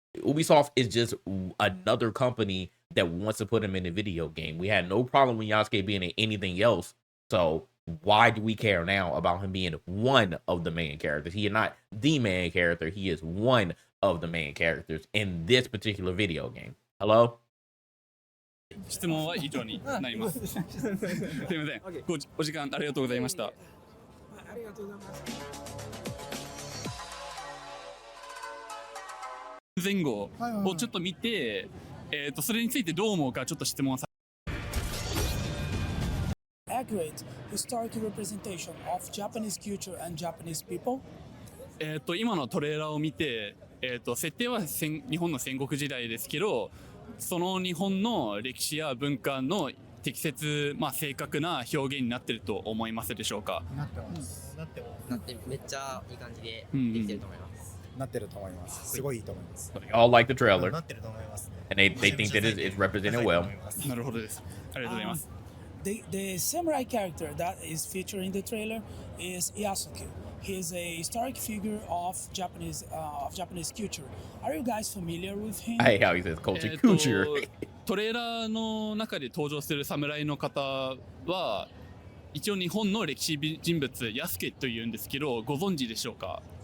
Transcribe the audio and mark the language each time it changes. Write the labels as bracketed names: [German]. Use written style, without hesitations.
[English] Ubisoft is just another company that wants to put him in a video game. We had no problem with Yasuke being in anything else. So why do we care now about him being one of the main characters? He is not the main character. He is one of the main characters in this particular video game. Hello? [Japanese] 質問は以上になります。すみません。お時間ありがとうございました。ありがとうございます。前後をちょっと見て、それについてどう思うかちょっと質問さ。 [English] Accurate historical representation of Japanese culture and Japanese people. [Japanese] 今のトレーラーを見て、設定は日本の戦国時代ですけど、その日本の歴史や文化の適切、正確な表現になっていると思いますでしょうか。なってます。なってもなってめっちゃいい感じでできてると思います。なってると思います。すごいいいと思います。 [English] So they all like the trailer [Japanese] なってると思いますね。 [English] and they think that it's represented well. [Japanese] なるほどです。ありがとうございます。 [English] The samurai character that is featured in the trailer is Yasuke. He is a historic figure of Japanese culture. Are you guys familiar with him? I hate how he says culture. Culture. [Japanese] トレーラーの中で登場する侍の方は一応日本の歴史人物ヤスケというんですけど、ご存知でしょうか。